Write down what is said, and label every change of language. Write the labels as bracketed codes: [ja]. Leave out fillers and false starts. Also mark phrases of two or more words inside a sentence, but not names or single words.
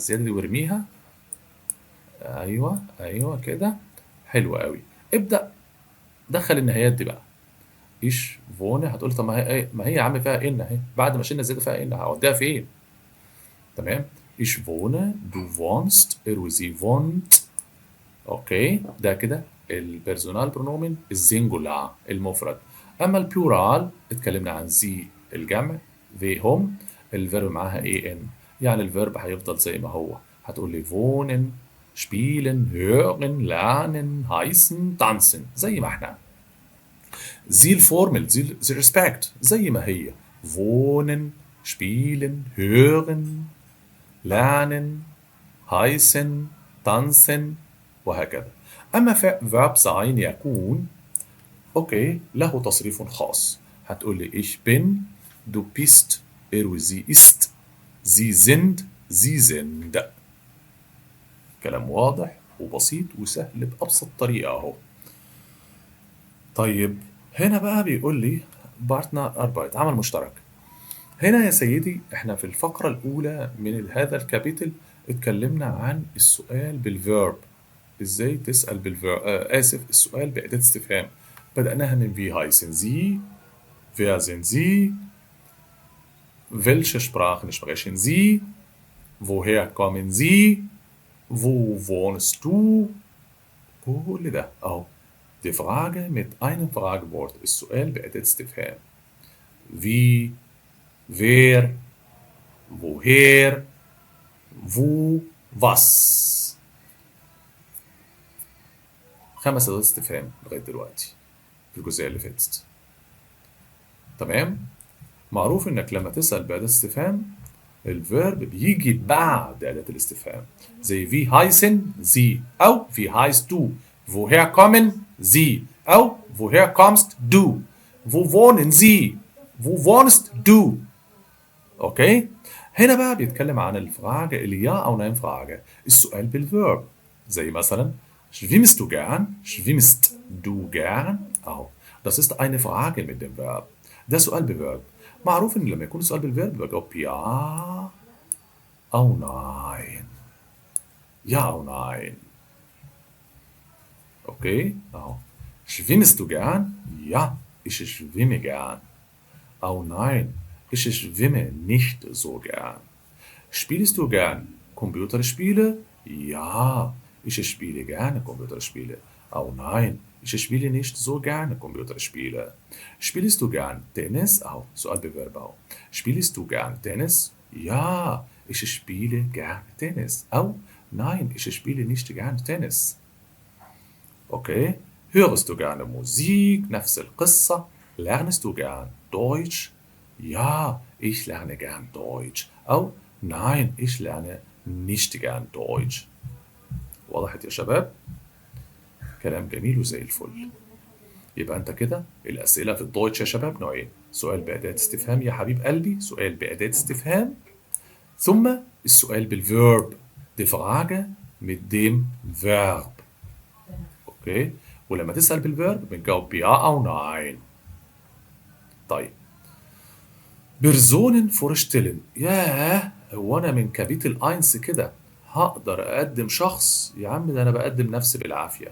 [ar] الزياده دي وارميها ايوه ايوه كده حلو قوي ابدا دخل النهايات دي بقى ايش فون هتقول طب ما هي يا عم فيها ان اهي بعد ما شلنا الزياده فيها ان هوديها فين تمام [de] ich wohne du wohnst er sie wohnt [ar] اوكي ده كده البيرسونال برونومين الزنجولار المفرد اما البلورال اتكلمنا عن زي الجمع في هم الفيرب معاها اي ان يعني الفيرب هيفضل زي ما هو هتقول لي [de] wohnen spielen hören lernen heißen tanzen [ar] زي ما احنا زي الفورمال زي ريسبكت زي ما هي [de] wohnen spielen hören lernen heißen tanzen [ar] وهكذا أما [de] verb sein [ar] يكون أوكي له تصريف خاص هتقول لي [de] ich bin du bist sie ist sie sind sie sind [ar] كلام واضح وبسيط وسهل بأبسط طريقة أهو طيب هنا بقى بيقول لي بارتنر أربايت عمل مشترك هنا يا سيدي احنا في الفقرة الأولى من هذا الكابيتل اتكلمنا عن السؤال بالفيرب ازاي تسأل بالفيرب السؤال بأداة استفهام بدأناها من [de] wie heißen Sie wer sind Sie welche Sprachen sprechen Sie woher kommen Sie wo wohnst du [ar] كل ده اهو [de] die Frage mit einem Fragewort [ar] السؤال بأداة استفهام [de] wie wer woher wo was [ar] 5 أدوات استفهام لغاية دلوقتي في الجزئية اللي فاتت تمام معروف إنك لما تسأل بأداة استفهام الفيرب بيجي بعد أداة الاستفهام [de] زي wie heißen Sie أو wie heißt du woher kommen Sie أو woher kommst du wo wohnen Sie wo wohnst du [ar] أوكي هنا بقى بيتكلم عن الفراغ اليا أو نايم فراغ السؤال بالفيرب زي مثلا [de] schwimmst du gern schwimmst du gern [ar] أهو [de] das ist eine Frage mit dem Verb [ar] ده سؤال بفيرب معروف إن لما يكون السؤال بالفيرب بجاوب يا أو ناين يا أو ناين أوكي أهو [de] schwimmst du gern ja ich schwimme gern أو nein ich schwimme nicht so gern spielst du gern Computerspiele ja ich spiele gerne Computerspiele أو nein ich spiele nicht so gerne Computerspiele spielst du gern Tennis أو [ar] سؤال بفيرب أهو [de] spielst du gern Tennis Ja, ich spiele gerne Tennis. أو nein, ich spiele nicht gerne Tennis. Okay. Hörst du gerne Musik? [ar] نفس القصة. [de] Lernst du gern Deutsch? Ja, ich lerne gern Deutsch. أو nein, ich lerne nicht gern Deutsch. [ar] وضحت يا شباب؟ كلام جميل وزي الفل. يبقى أنت كده الأسئلة في الدويتش يا شباب نوعين، سؤال بأداة استفهام يا حبيب قلبي، سؤال بأداة استفهام، ثم السؤال بالverb. [de] Die Frage mit dem Verb. [ar] اوكي، ولما تسأل بالverb بنجاوب بيا أو ناين. طيب، [de] Personen vorstellen, [ar] ياه هو أنا من [de] Kapitel eins [ar] كده هقدر أقدم شخص؟ يا عم ده أنا بقدم نفسي بالعافية.